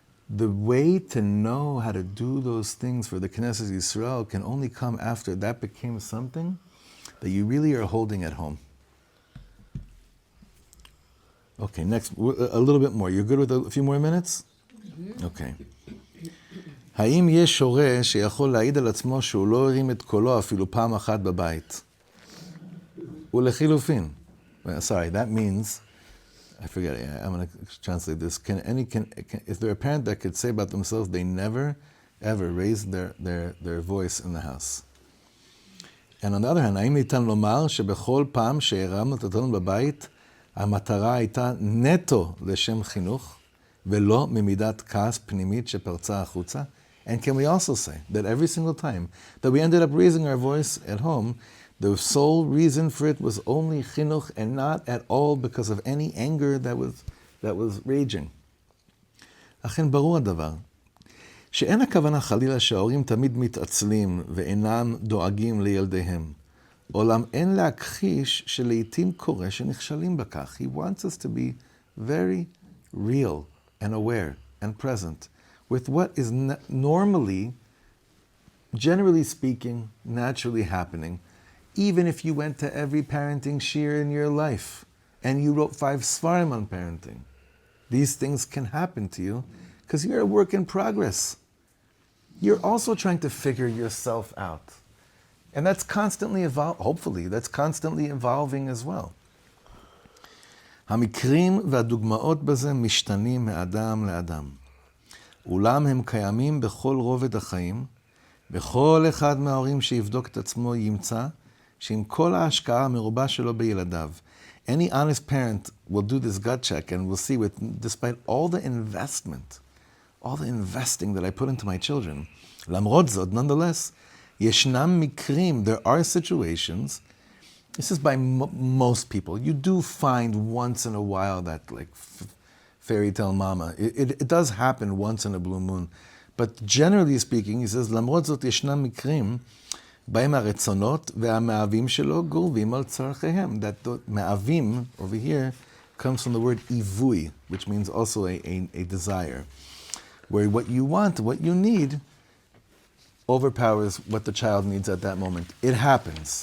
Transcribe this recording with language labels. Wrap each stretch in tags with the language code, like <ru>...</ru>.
<en>The way to know how to do those things for the Knesset Yisrael can only come after that became something that you really are holding at home. Okay, next, a little bit more. You're good with a few more minutes? Okay.</en> <he>האם יש הורה שיכול להעיד על עצמו שהוא לא הרים את קולו אפילו פעם אחת בבית? ולחילופין.</he> <en>Sorry, that means, I forget, I'm going to translate this. Is there a parent that could say about themselves they never, ever raised their voice in the house? And on the other hand,</en> <he>האם ניתן לומר שבכל פעם שהרמנו את הטון בבית, המטרה הייתה נטו לשם חינוך, ולא ממידת כעס פנימית שפרצה החוצה?</he> <en>And can we also say that every single time that we ended up raising our voice at home, the sole reason for it was only chinuch and not at all because of any anger that was raging?</en> <he>אכן ברור הדבר, שאין הכוונה חלילה שההורים תמיד מתעצלים ואינם דואגים לילדיהם. אולם אין להכחיש שלעיתים קורה שנכשלים בכך.</he> <en>He wants us to be very real and aware and present with what is normally, generally speaking, naturally happening, even if you went to every parenting shiur in your life and you wrote 5 svarim on parenting. These things can happen to you because you're a work in progress. You're also trying to figure yourself out. And that's constantly hopefully, that's constantly evolving as well.</en> <he>המקרים והדוגמאות בזה משתנים מאדם לאדם. אולם הם קיימים בכל רובד החיים, וכל אחד מההורים שיבדוק את עצמו ימצא שעם כל ההשקעה המרובה שלו בילדיו,</he> <en>any honest parent will do this gut check and will see despite all the investment, all the investing that I put into my children,</en> <he>למרות זאת,</he> <en>nonetheless,</en> <he>ישנם מקרים,</he> <en>there are situations, this is by most people, you do find once in a while that like fairy tale mama. It does happen once in a blue moon. But generally speaking, he says,</en> <he>למרות זאת ישנם מקרים בהם הרצונות והמאהבים שלו גורבים על צורכיהם.</he> <en>That the מאהבים over here comes from the word ivui, which means also a desire. Where what you want, what you need, overpowers what the child needs at that moment. It happens.</en>